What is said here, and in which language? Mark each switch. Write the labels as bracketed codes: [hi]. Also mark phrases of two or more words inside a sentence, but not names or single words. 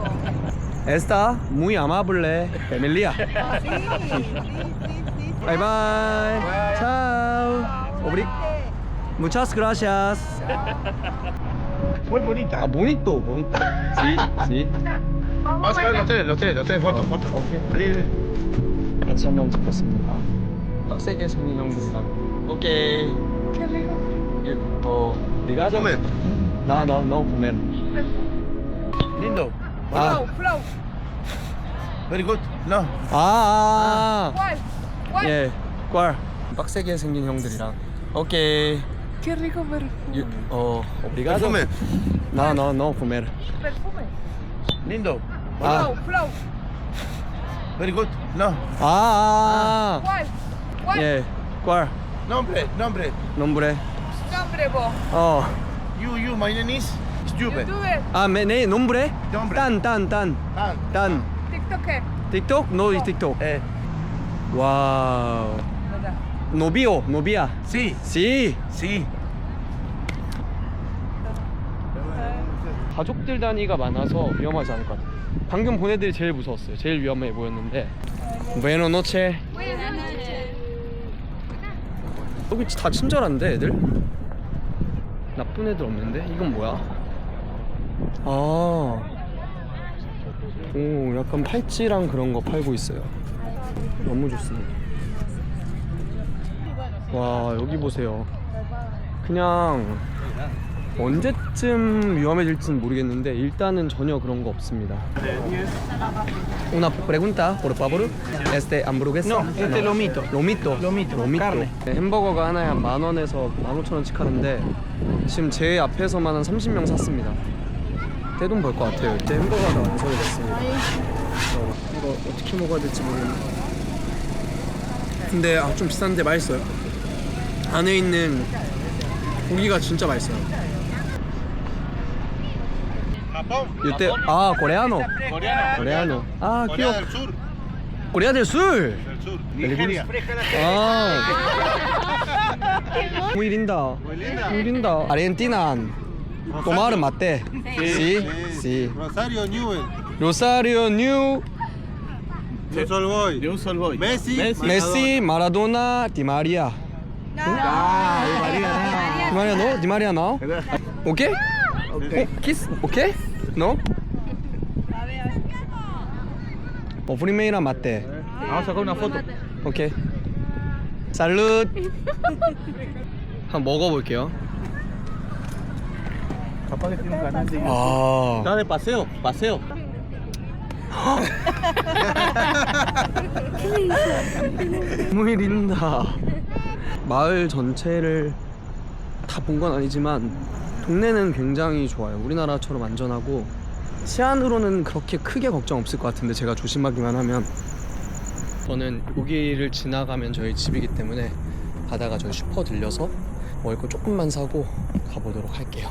[es] Está muy amable, familia. Ah, sí, sí. [en] Bye bye. Chao. [es] Muchas gracias. Muy bonita. bonito, bonito. Sí, sí. Vamos a ver los tres, fotos. [ko] 같이 한번 찍겠습니다. 빡세게 생긴 형들이랑. 오케이. 네가 좀. [es] Comer. No comer. Lindo. 아, [en] Very good. No. [ko] 예, 꽈. 빡세게 생긴 형들이랑. 오케이. [es] Qué rico perfume. obrigado. Perfume. No comer. Perfume. Lindo. 아, [en] Flow. Very good. No. [es] ¿Cuál? 예, 꽈. Nombre. nombre. Nombre vos. [en] You, my name is Stupid. YouTuber. [ko] 네, [es] nombre. Nombre. Tan. TikToker. TikTok? No TikTok. 와우. ¿Verdad? Novio, novia. Sí. Sí. Sí. [ko] 가족들 단위가 많아서 위험하지 않을 것 같아요. 방금 본 애들이 제일 무서웠어요. 제일 위험해 보였는데. [es] Buenas noches. [ko] 여기 다 친절한데 애들? 나쁜 애들 없는데? 이건 뭐야? 오, 약간 팔찌랑 그런 거 팔고 있어요. 너무 좋습니다. 와, 여기 보세요. 그냥 언제쯤 위험해질지는 모르겠는데 일단은 전혀 그런 거 없습니다. [es] Una pregunta, por favor. hamburguesa? No, lomito. Lomito. carne. [ko] 네, 햄버거가 하나에 한 10,000원에서 15,000원씩 하는데 지금 제 앞에서만 한 30명 샀습니다. 떼돈 벌 것 같아요. 이제 햄버거가 완성이 됐습니다. 이거 어떻게 먹어야 될지 모르겠네요. 근데 좀 비싼데 맛있어요. 안에 있는 고기가 진짜 맛있어요. [es] usted, ah, coreano. Coreano. Ah, Corea del Sur. Corea del Sur. Del Sur. Nigeria. Ah. Muy linda. Muy linda. Argentina. Tomar mate. Sí. Sí. Rosario Newell. Rosario New. De un solo boy. De un solo boy. Messi, Maradona, Di Maria. Di Maria no? Di Maria no? Okay? Kiss? Okay? No? Primera mate. Vamos a sacar una foto. [ko] 오케이. 살룻. 한번 먹어볼게요. [es] Capaz que tiene un canal de 아. Está de paseo, paseo. muy linda. [ko] 마을 전체를 다 본 건 아니지만 동네는 굉장히 좋아요. 우리나라처럼 안전하고 치안으로는 그렇게 크게 걱정 없을 것 같은데 제가 조심하기만 하면. 저는 여기를 지나가면 저희 집이기 때문에 가다가 저희 슈퍼 들려서 먹을 거 조금만 사고 가보도록 할게요.